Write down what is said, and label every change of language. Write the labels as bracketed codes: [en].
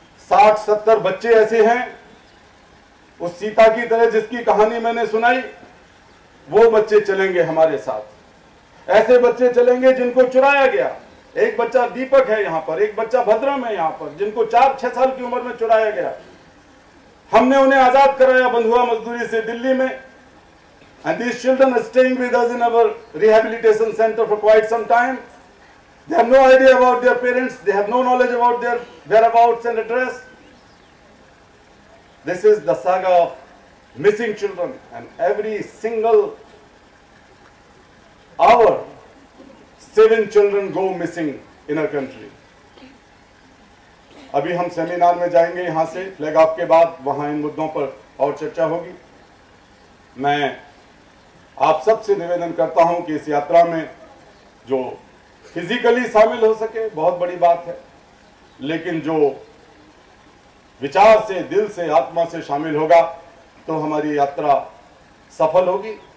[hi] 60-70 बच्चे ऐसे हैं, उस सीता की तरह जिसकी कहानी मैंने सुनाई, वो बच्चे चलेंगे हमारे साथ। ऐसे बच्चे चलेंगे जिनको चुराया गया। एक बच्चा दीपक है यहाँ पर, एक बच्चा भद्रम है यहाँ पर, जिनको 4-6 साल की उम्र में चुराया गया। हमने उन्हें आजाद कराया बंधुआ मजदूरी से दिल्ली में। [en] And these children are staying with us in our rehabilitation center for quite some time. They have no idea about their parents. They have no knowledge about their whereabouts and address. This is the saga of missing children, and every single hour 7 children go missing in our country. [hi] अभी हम seminar में जाएंगे यहाँ से flag of के बाद, वहाँ इन मुद्दों पर और चर्चा होगी। मैं आप सबसे निवेदन करता हूँ कि इस यात्रा में जो फिजिकली शामिल हो सके बहुत बड़ी बात है, लेकिन जो विचार से, दिल से, आत्मा से शामिल होगा तो हमारी यात्रा सफल होगी।